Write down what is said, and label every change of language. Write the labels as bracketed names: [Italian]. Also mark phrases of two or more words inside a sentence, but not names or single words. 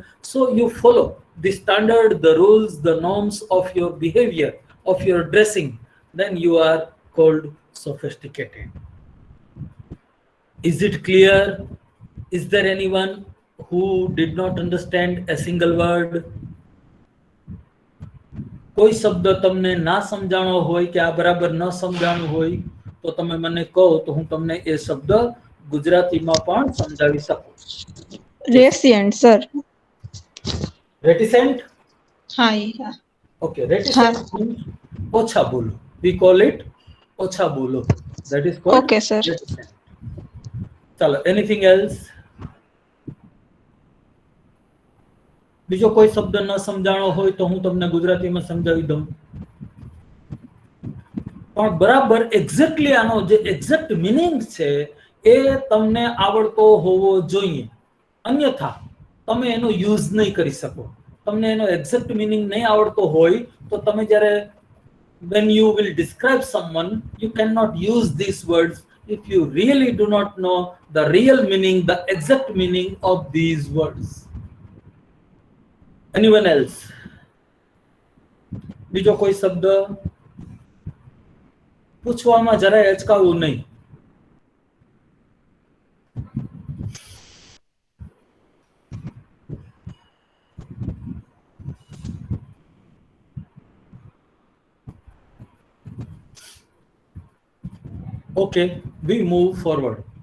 [English] So you follow the standard, the rules, the norms of your behavior, of your dressing, then you are called sophisticated. Is it clear? Is there anyone who did not understand a single word? [Gujarati] કોઈ શબ્દ તમને ના સમજાણો હોય કે આ બરાબર ન સમજાણું હોય તો તમે મને કહો તો હું તમને એ શબ્દ ગુજરાતીમાં પણ સમજાવી શકું. [English] Reticent, sir. Reticent? હા, yeah. Okay, reticent means [Gujarati] ઓછા બોલો. [English] We call it [Gujarati] ઓછા બોલો. [English] That is called Okay, sir. reticent. ચલો, anything else? [Gujarati] બીજો કોઈ શબ્દ ન સમજાણો હોય તો હું તમને ગુજરાતીમાં સમજાવી દઉં. પણ બરાબર એક્ઝેક્ટલી આનો જે [English] exact meaning [Gujarati] છે એ તમને આવડતો હોવો જોઈએ. અન્યથા તમે એનો યુઝ નહીં કરી શકો. તમને એનો એક્ઝેક્ટ મિનિંગ નહીં આવડતો હોય તો તમે જ્યારે [English] when you will describe someone, you cannot use these words if you really do not know the real meaning, the exact meaning of these words. Anyone else? [Gujarati] બીજો કોઈ શબ્દ? પૂછવામાં જરાય અચકાવું નહીં. [English] Okay, we move forward.